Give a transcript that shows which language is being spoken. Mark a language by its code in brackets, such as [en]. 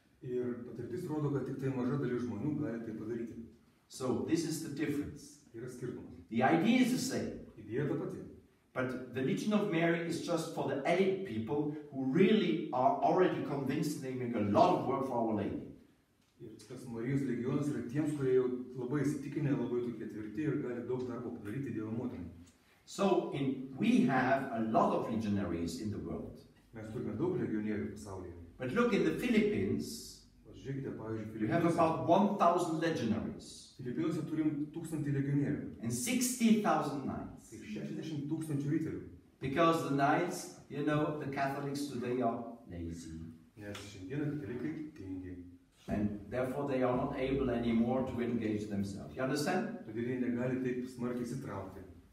[lt] Ir patirtis rodo, kad tik tai maža dalis žmonių gali tai padaryti. [en] So this is the difference. [lt] Yra skirtumas. [en] The idea is the same. [lt] Idėja ta pati. [en] But the Legion of Mary is just for the elite people who really are already convinced they make a lot of work for Our Lady. [lt] Ir tas Marijos legionas yra tiems, kurie jau labai įsitikinę, labai tokie tvirti ir gali daug darbo padaryti Dievo motinai. [en] So we have a lot of legionaries in the world. [lt] Mes turime daug legionierių pasaulyje. [en] But look, in the Philippines, [lt] Žiūrėkite, pavyzdžiui, [en] you have about 1,000 legionaries. [lt] Filipinuose turim 1000 legionierių. [en] And 60,000 knights. [lt] Ir 60,000 riterių. [en] Because the knights, you know, the Catholics today are lazy. [lt] Nes šiandieną katalikai tingi. [en] And therefore they are not able anymore to engage themselves. You understand? [lt] Todėl jie negali taip smarkiai įsitraukti.